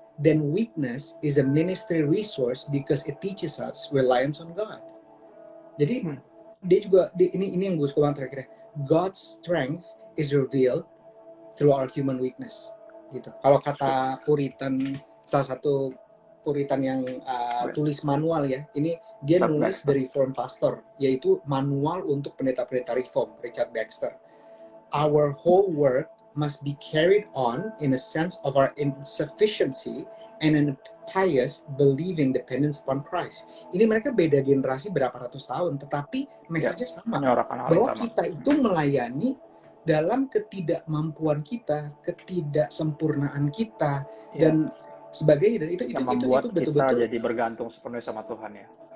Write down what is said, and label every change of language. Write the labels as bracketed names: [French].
[English] Then weakness is a ministry resource because it teaches us reliance on God. [Indonesian] Jadi dia juga ini yang gue suka banget terakhir. [English] God's strength is revealed through our human weakness. [Indonesian] Gitu. Kalau kata Puritan, salah satu Puritan yang tulis manual ya, ini dia nulis dari Reform Pastor, yaitu manual untuk pendeta-pendeta Reform, Richard Baxter. [English] Our whole work must be carried on in a sense of our insufficiency and in pious believing dependence upon Christ. [Indonesian] Ini mereka beda generasi berapa ratus tahun, tetapi message-nya sama. Bahwa kita itu melayani dalam ketidakmampuan kita, ketidaksempurnaan kita, Ya, dan sebagainya. Dan yang itu membuat kita betul-betul, jadi bergantung sepenuhnya sama Tuhan ya.